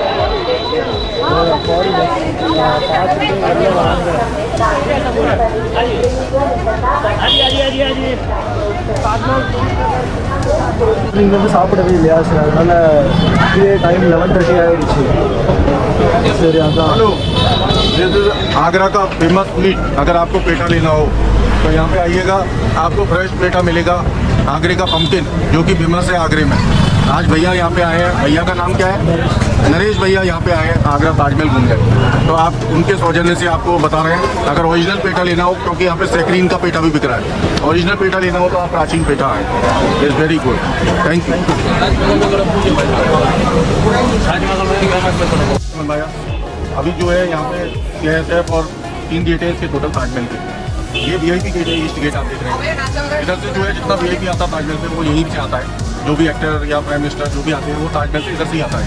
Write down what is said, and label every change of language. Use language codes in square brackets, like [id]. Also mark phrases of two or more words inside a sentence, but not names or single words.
[ta] பார்த்துட்டு வெளில வாங்க. நீங்கள் வந்து சாப்பிடவே இல்லையா? சரி, அதனால் இதே டைம் 11:30 ஆகிடுச்சு. சரி, அதான் [hi] आगरा का फेमस मीट। अगर आपको पेठा लेना हो तो यहाँ पे आइएगा, आपको फ्रेश पेठा मिलेगा। आगरे का पम्पकिन जो कि फेमस है आगरे में। आज भैया यहाँ पे आए हैं, भैया का नाम क्या है? नरेश भैया यहाँ पे आए हैं आगरा ताजमहल घूमने। तो आप उनके सौजन्य से आपको बता रहे हैं, अगर ओरिजिनल पेठा लेना हो, क्योंकि यहाँ पे सैकरीन का पेठा भी बिक रहा है, ओरिजिनल पेठा लेना हो तो आप प्राचीन पेठा आए। [en] It's very good, thank you. [hi] भैया अभी जो है यहाँ पे CISF और 3 गेट है इसके टोटल ताजमहल के। ये VIP गेट है, ईस्ट गेट आप देख रहे हैं। इधर से जो है जितना VIP आता है ताजमहल से वो यहीं से आता है। जो भी एक्टर या [en] prime minister [hi] जो भी आते हैं वो ताजमहल से इधर से ही आता है।